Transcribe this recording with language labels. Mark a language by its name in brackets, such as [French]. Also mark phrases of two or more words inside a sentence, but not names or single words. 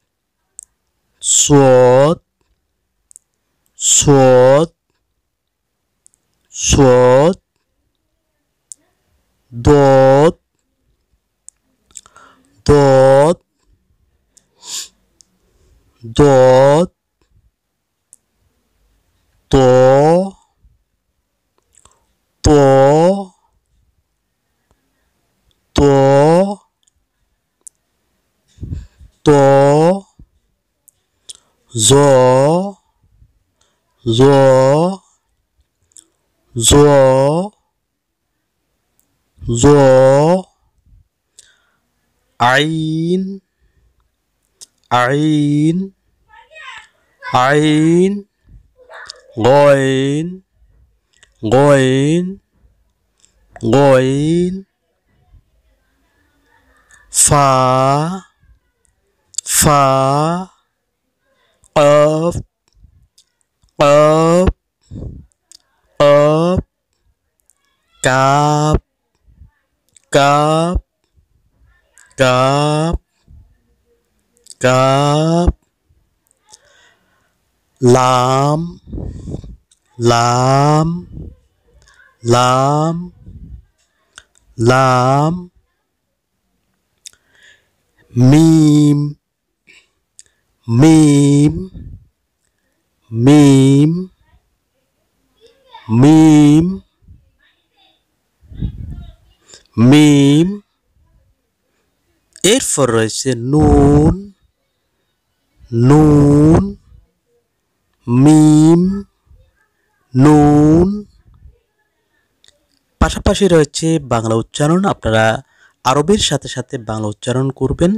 [Arabic] صاد صاد صاد, ضاد ضاد ضاد, طاء طاء طاء طاء، ظاء ظاء ظاء ظاء, عين عين عين، غين غين غين، فاء فاء، قاف قاف قاف، كاف كاف كاف كاف, لام لام لام لام، ميم ميم ميم ميم ميم. [Bangla] এরপর রয়েছে [Arabic] نون نون ميم نون. [Bangla] পাশাপাশি রয়েছে বাংলা উচ্চারণ, আপনারা আরবির সাথে সাথে বাংলা উচ্চারণ করবেন।